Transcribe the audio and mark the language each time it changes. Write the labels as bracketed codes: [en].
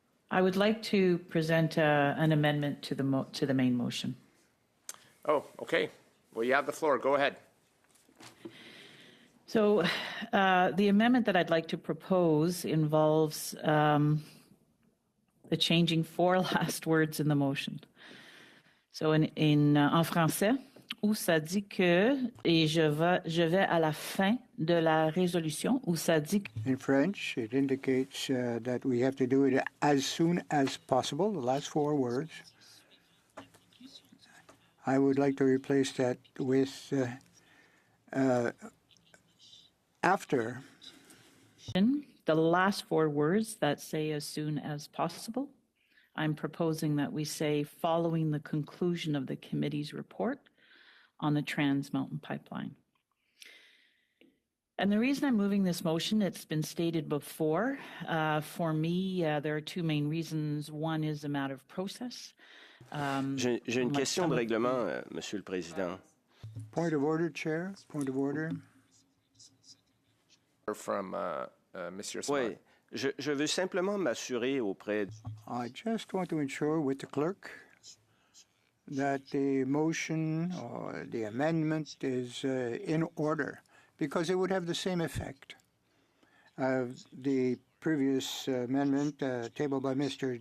[en] I would like to present an amendment to the main motion. Oh, okay. Well, you have the floor. Go ahead. So the amendment that I'd like to propose involves the changing 4 last words in the motion. [fr] So en français, où ça dit que, et je vais à la fin de la résolution, où ça dit que... [en] In French, it indicates that we have to do it as soon as possible, the last 4 words. I would like to replace that with after. The last 4 words that say as soon as possible. I'm proposing that we say following the conclusion of the committee's report on the Trans Mountain Pipeline. And the reason I'm moving this motion, it's been stated before. For me, there are two main reasons. One is a matter of process. [fr] J'ai une question de règlement, Monsieur le Président. [en] Point of order, Chair. Point of order. From Monsieur Simard. [fr] Oui, je veux simplement m'assurer auprès. [en] I just want to ensure with the clerk that the motion or the amendment is in order, because it would have the same effect of the previous amendment tabled by Mr.